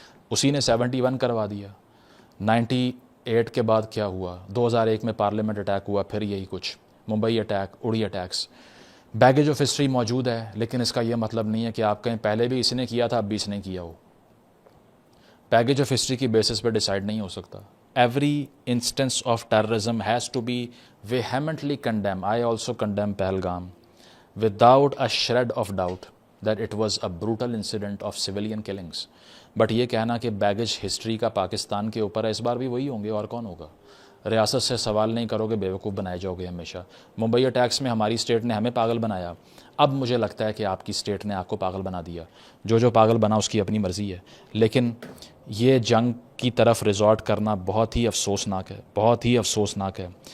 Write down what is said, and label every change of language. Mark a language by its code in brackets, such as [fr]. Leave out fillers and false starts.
[ur] اسی نے 71 کروا دیا. 98 کے بعد کیا ہوا؟ 2001 میں پارلیمنٹ اٹیک ہوا, پھر یہی کچھ, Mumbai attack, Uri attacks. Baggage of history موجود ہے, لیکن اس کا یہ مطلب نہیں ہے کہ آپ کہیں پہلے بھی اس نے کیا تھا اب بھی اس نے کیا ہو. بیگیج آف ہسٹری کی بیسس پہ ڈیسائیڈ نہیں ہو سکتا. [en] Every instance of terrorism has to be vehemently condemned. I also condemn Pahalgam without a shred of doubt that it was a brutal incident of civilian killings. [ur] But یہ کہنا کہ baggage history کا پاکستان کے اوپر ہے, اس بار بھی وہی ہوں گے اور کون ہوگا. ریاست سے سوال نہیں کرو گے, بیوقوف بنائے جاؤ گے ہمیشہ. ممبئی اٹیکس میں ہماری اسٹیٹ نے ہمیں پاگل بنایا, اب مجھے لگتا ہے کہ آپ کی اسٹیٹ نے آپ کو پاگل بنا دیا. جو پاگل بنا اس کی اپنی مرضی ہے, لیکن یہ جنگ کی طرف ریزورٹ کرنا بہت ہی افسوسناک ہے, بہت ہی افسوسناک ہے.